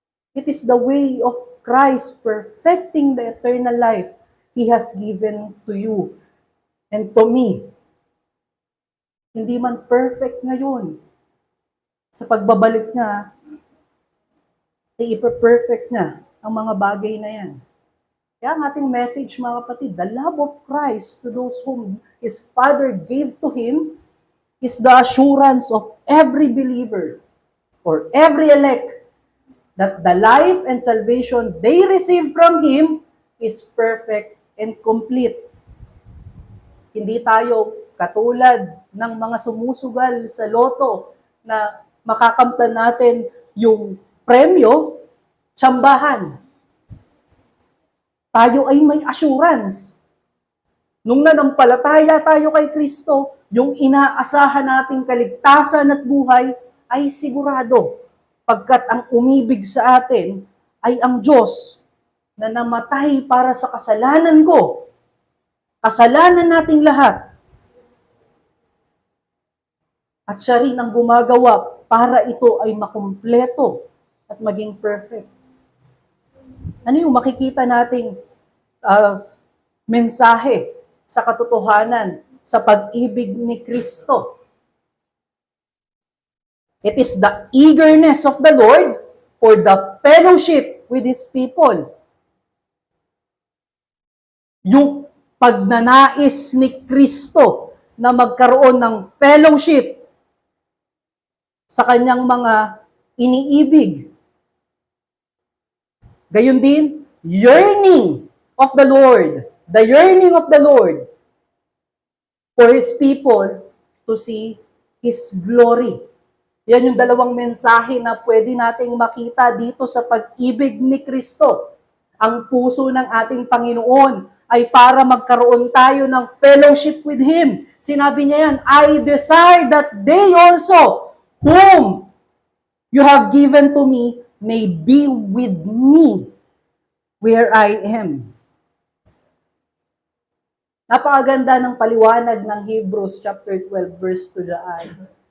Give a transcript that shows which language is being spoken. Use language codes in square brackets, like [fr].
[en] It is the way of Christ perfecting the eternal life He has given to you and to me. [tl] Hindi man perfect ngayon. Sa pagbabalik niya, i-perfect niya ang mga bagay na yan. Kaya ang ating message, mga kapatid, [en] the love of Christ to those whom His Father gave to Him is the assurance of every believer or every elect that the life and salvation they receive from Him is perfect and complete. [tl] Hindi tayo katulad ng mga sumusugal sa loto na makakamtan natin yung premyo, tsambahan. Tayo ay may assurance. Nung nanampalataya tayo kay Kristo, yung inaasahan nating kaligtasan at buhay ay sigurado, pagkat ang umibig sa atin ay ang Diyos na namatay para sa kasalanan ko, kasalanan nating lahat, at siya rin ang gumagawa para ito ay makumpleto at maging perfect. Ano yung makikita nating mensahe sa katotohanan sa pag-ibig ni Kristo? [en] It is the eagerness of the Lord for the fellowship with His people. [tl] Yung pagnanais ni Kristo na magkaroon ng fellowship sa kanyang mga iniibig. Gayon din, [en] yearning of the Lord, the yearning of the Lord for His people to see His glory. [tl] Yan yung dalawang mensahe na pwede nating makita dito sa pag-ibig ni Kristo. Ang puso ng ating Panginoon ay para magkaroon tayo ng fellowship [en] with Him. [tl] Sinabi niya yan, [en] I desire that they also, whom you have given to me, may be with me where I am. [tl] Napakaganda ng paliwanag ng Hebrews chapter 12 verse 2 dyan.